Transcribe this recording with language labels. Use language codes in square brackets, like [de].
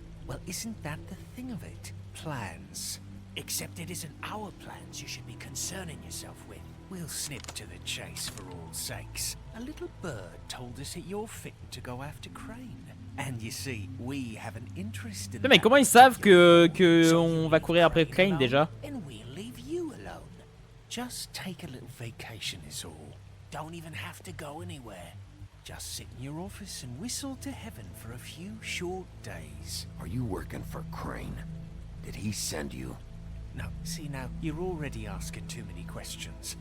[en] Well, isn't that the thing of it? Plans. Except it isn't our plans you should be concerning yourself with. We'll snip to the chase for all sakes. A little bird told us that you're fitting to go after Crane. And you see, we have an interest in [fr] Mais comment ils savent que on va courir après Crane déjà? [en] And we'll leave you alone. Just take a little vacation is all. Don't even have to go anywhere. Just sit in your office and whistle to heaven for a few short days. Are you working for Crane? Did he send you? No, see now, you're already asking too many questions.